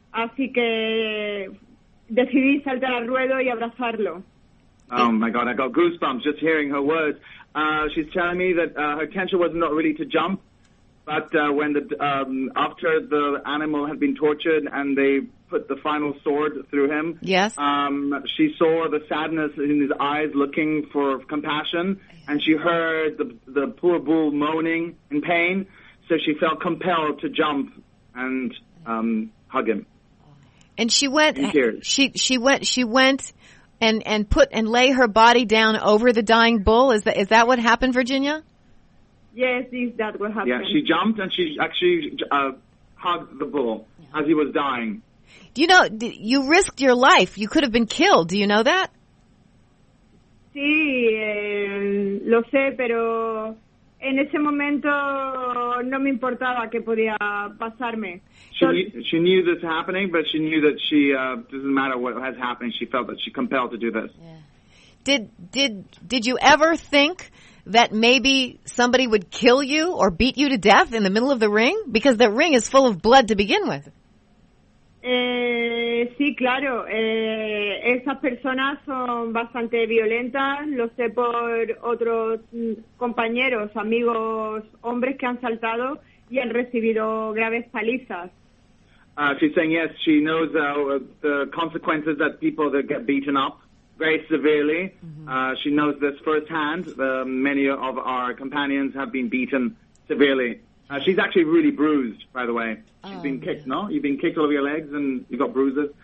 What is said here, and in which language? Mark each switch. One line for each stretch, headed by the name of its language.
Spanish: Así que decidí saltar al ruedo y abrazarlo.
English: Oh my God, I got goosebumps just hearing her words. She's telling me that her intention was not really to jump, but when after the animal had been tortured and they put the final sword through him, yes, she saw the sadness in his eyes looking for compassion, and she heard the poor bull moaning in pain, so she felt compelled to jump and hug him. And she went. In tears. She went and put and lay her body down over the dying bull. Is that what happened, Virginia? Yes, that's what happened. Yeah, she jumped and she actually hugged the bull as he was dying. Do you know, you risked your life. You could have been killed. Do you know that?
Spanish: Sí, lo sé, pero en ese momento no me importaba qué podía pasarme.
English: She knew this happening, but she knew that she doesn't matter what has happened. She felt that she compelled to do this. Yeah. Did you ever think that maybe somebody would kill you or beat you to death in the middle of the ring? Because the ring is full of blood to begin with.
Spanish: Sí, claro. Esas personas son bastante violentas. Lo sé por otros compañeros, amigos, hombres que han saltado y han recibido graves palizas.
English: She's saying yes, she knows the consequences that people that get beaten up very severely. Mm-hmm. She knows this firsthand. Many of our companions have been beaten severely. She's actually really bruised, by the way. She's been kicked, no? You've been kicked all over your legs and you've got bruises.